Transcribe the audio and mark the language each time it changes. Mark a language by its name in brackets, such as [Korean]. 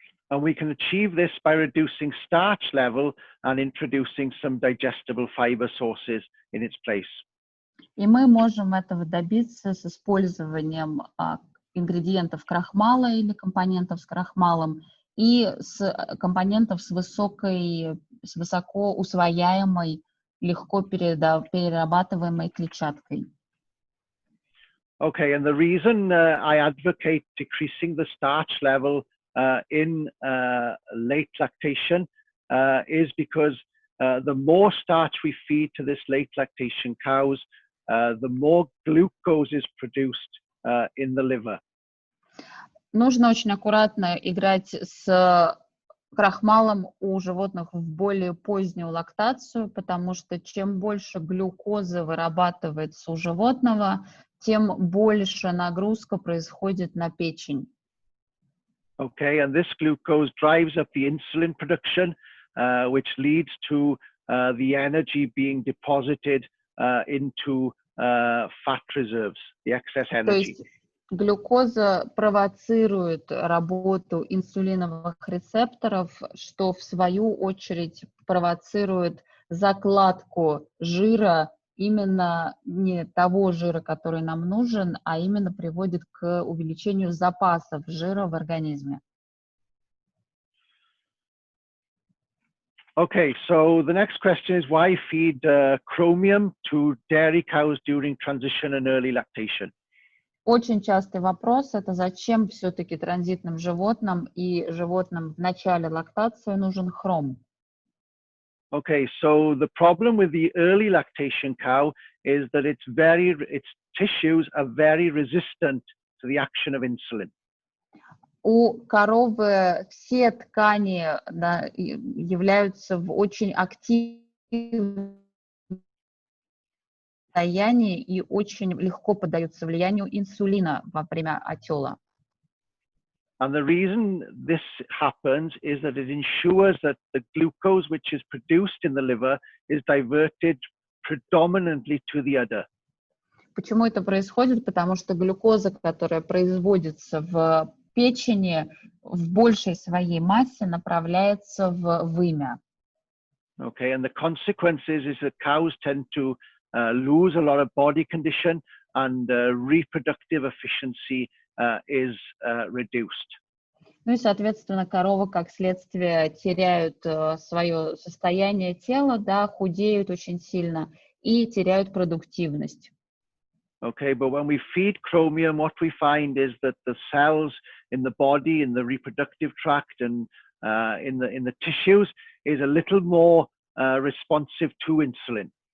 [English] And we can achieve this by reducing starch level and introducing some digestible fiber sources in its place. [Russian] И мы можем этого добиться с использованием ингредиентов крахмала или компонентов с крахмалом и с компонентов с высоко усвояемой, легко перерабатываемой клетчаткой. [English] Okay, and the reason I advocate decreasing the starch level in late lactation is because the more starch we feed to this late lactation cows, the more glucose is produced in the liver. [Russian] Нужно очень аккуратно играть с крахмалом у животных в более позднюю лактацию, потому что чем больше глюкозы вырабатывается у животного, тем больше нагрузка происходит на печень. [English] Okay, and this glucose drives up the insulin production, which leads to the energy being deposited into fat reserves, the excess energy. [Russian] То есть глюкоза провоцирует работу инсулиновых рецепторов, что в свою очередь провоцирует закладку жира, именно не того жира, который нам нужен, а именно приводит к увеличению запасов жира в организме. [English] Okay, so the next question is why feed chromium to dairy cows during transition and early lactation? [Russian] Очень частый вопрос – это зачем все-таки транзитным животным и животным в начале лактации нужен хром? [English] Okay, so the problem with the early lactation cow is that its tissues are very resistant to the action of insulin. [Russian] У коровы все ткани, да, являются в очень активном состоянии и очень легко поддаются влиянию инсулина во время отела. [English] And the reason this happens is that it ensures that the glucose which is produced in the liver is diverted predominantly to the udder. [Russian] Почему это происходит? Потому что глюкоза, которая производится в печени, в большей своей массе направляется в вымя. [English] Okay, and the consequences is that cows tend to lose a lot of body condition and reproductive efficiency is reduced. [Russian] Ну и, соответственно, коровы, как следствие, теряют свое состояние тела, да, худеют очень сильно и теряют продуктивность. [English] Okay, but when we feed chromium, what we find is that the cells in the body, in the reproductive tract, and in the tissues is a little more responsive to insulin.